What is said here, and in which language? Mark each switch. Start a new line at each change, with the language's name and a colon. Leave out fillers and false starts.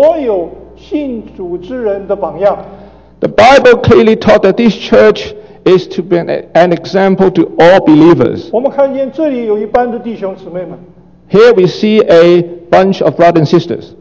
Chinese: 星期五我们已经说到这个教会圣经说的他们成了所有信主之人的榜样。The
English: Bible clearly taught that this church is to be an example to all believers.
Chinese: 我们看见这里有一班的弟兄姊妹们。
English: Here we see a bunch of brothers and sisters.